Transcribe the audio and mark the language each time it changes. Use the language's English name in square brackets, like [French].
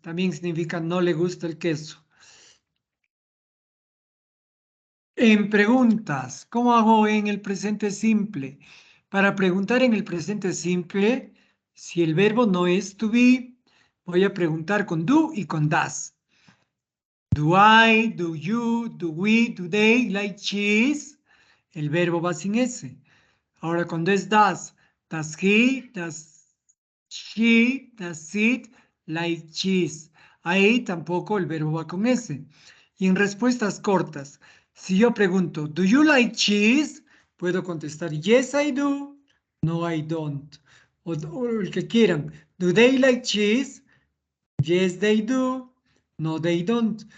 [Spanish] También significa no le gusta el queso. En preguntas, ¿cómo hago en el presente simple? Para preguntar en el presente simple, si el verbo no es to be, voy a preguntar con do y con does. [English] Do I, do you, do we, do they like cheese? [Spanish] El verbo va sin S. Ahora cuando es [English] does he, does she, does it like cheese? [Spanish] Ahí tampoco el verbo va con S. Y en respuestas cortas, si yo pregunto, [English] ¿do you like cheese? [Spanish] Puedo contestar, [English] yes, I do. No, I don't. [Spanish] O el que quieran. [English] ¿Do they like cheese? Yes, they do. No, they don't.